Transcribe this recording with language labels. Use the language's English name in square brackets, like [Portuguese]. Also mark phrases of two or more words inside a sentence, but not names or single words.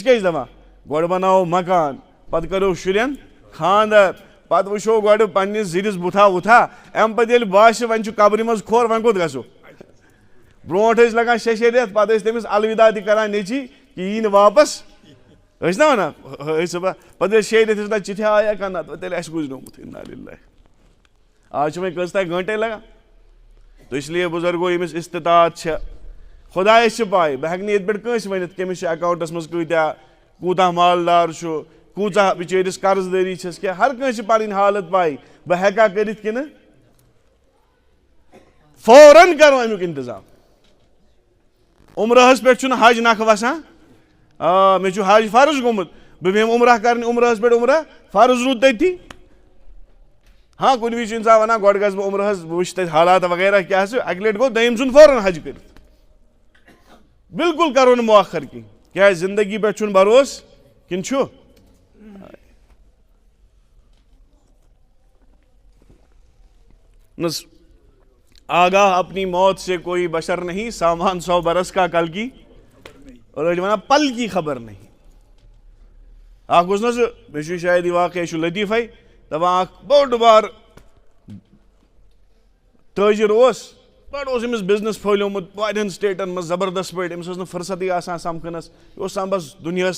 [Kashmiri] کیٛاہ چھِ دپان گۄڈٕ بناوو مکان پتہٕ کرو شُرٮ۪ن خانٛدر پتہٕ وٕچھو گۄڈٕ پننِس زِرِس بُتھا وُتھا امہِ پتہٕ ییٚلہِ باسہِ وۄنۍ چھُ قبرِ منٛز کھۄر وۄنۍ کوٚت گژھو برونٛٹھ ٲسۍ لگان 6 رٮ۪تھ پتہٕ ٲسۍ تٔمِس الوداع تہِ کران نیٚچی کہِ یی نہٕ واپس ٲسۍ نا ونان پتہٕ ٲسۍ 6 رٮ۪تھ ٲسۍ ونان چِٹھیا آیا کانٛہہ نتہٕ تیٚلہِ آسہِ گُزریومُت [Arabic] اِنا لِلہ [Kashmiri] آز چھُ وۄنۍ کٔژ تانۍ گٲنٛٹے لگان [Urdu] تو اس لیے [Kashmiri] بُزرگو ییٚمِس استطاعت چھےٚ خۄدایس چھِ پاے بہٕ ہٮ۪کہٕ نہٕ ییٚتہِ پٮ۪ٹھ کٲنٛسہِ ؤنِتھ کٔمِس چھِ اٮ۪کاونٹس منٛز کۭتیاہ کوٗتاہ مالدار چھُ کۭژاہ بِچٲرِس قرض دٲری چھس کینٛہہ ہر کٲنٛسہِ چھِ پنٕنۍ حالت پاے بہٕ ہٮ۪کا کٔرِتھ کِنہٕ فوراً کرو امیُک انتظام عمرہس پٮ۪ٹھ چھُنہٕ حج نکھٕ وسان مےٚ چھُ حج فرض گوٚمُت بہٕ بیٚہمہٕ عمرہ کرنہِ عمرہس پٮ۪ٹھ عمرہ فرض روٗد تٔتھی ہاں کن وز انسان ونان گۄڈٕ گژھٕ بہٕ عمرہس بہٕ وٕچھِ تتہِ حالات وغیرہ کیاہ چھُ اکہِ لٹہِ گوٚو دٔیِم ژھُن فوراً حج کٔرِتھ بالکل کرو نہٕ مؤخر کینٛہہ کیازِ زندگی پٮ۪ٹھ چھُنہٕ بروسہٕ کِنہٕ چھُ [Urdu] آگاہ اپنی موت سے کوئی بشر نہیں سامان 100 برس کا کل کی [Kashmiri] اور أڑۍ ونان [Urdu] پل کی خبر نہیں [Kashmiri] اکھ اوس نہ سُہ مےٚ چھُ شاید یہِ واقعہ چھُ لطیفے دپان اکھ بوٚڑ بار تٲجر اوس بڑٕ اوس أمِس بِزنس پھٲلیومُت واریاہن سٹیٹن منٛز زبردست پٲٹھۍ أمِس ٲس نہٕ فرصتٕے آسان سمکھنس یہِ اوس آسان بس دُنیاہس